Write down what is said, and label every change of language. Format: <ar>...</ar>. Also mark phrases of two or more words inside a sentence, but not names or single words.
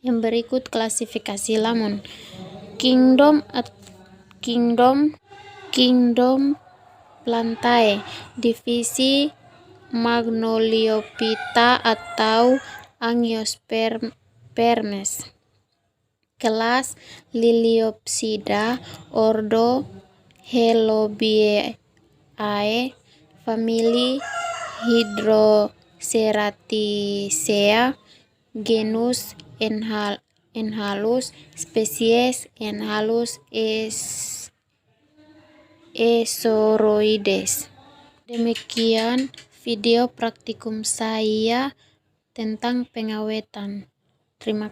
<id>Yang berikut klasifikasi lamun. Kingdom Plantae, divisi Magnoliophyta atau Angiospermes. Kelas Liliopsida, ordo Helobiae, famili Hydroceratiaceae, genus Enhalus, spesies Enhalus Esoroides. Demikian video praktikum saya tentang pengawetan. Terima kasih.</id>